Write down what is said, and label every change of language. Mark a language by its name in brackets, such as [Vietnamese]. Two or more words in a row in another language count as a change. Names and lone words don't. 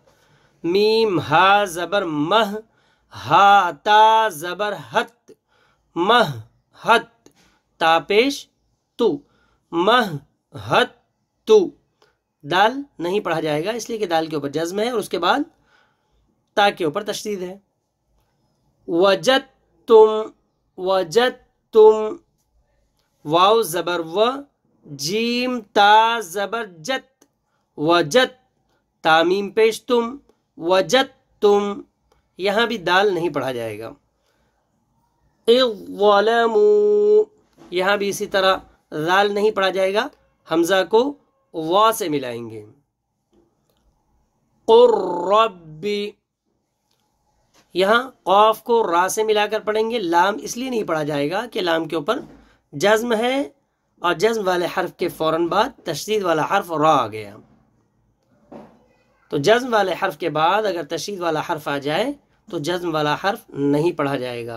[Urdu] میم ہا زبر مہ، ہا تا زبر ہت، مہ ہت، تا پیش تو، مہ ہت تو، دال نہیں پڑھا جائے گا اس لیے کہ دال کے اوپر جزم ہے اور اس کے بعد تا کے اوپر تشدید ہے۔ وجدتم، وجدتم، واو زبر و، جیم تا زبر جت، وجت، تامیم پیش تم، وجدتم، یہاں بھی دال نہیں پڑھا جائے گا۔ [Arabic] اذ ظلموا، [Urdu] یہاں بھی اسی طرح دال نہیں پڑھا جائے گا، حمزہ کو وا سے ملائیں گے۔ قر ربی، یہاں قاف کو را سے ملا کر پڑھیں گے، لام اس لیے نہیں پڑھا جائے گا کہ لام کے اوپر جزم ہے اور جزم والے حرف کے فوراً بعد تشدید والا حرف را آ گیا، تو جزم والے حرف کے بعد اگر تشدید والا حرف آ جائے تو جزم والا حرف نہیں پڑھا جائے گا۔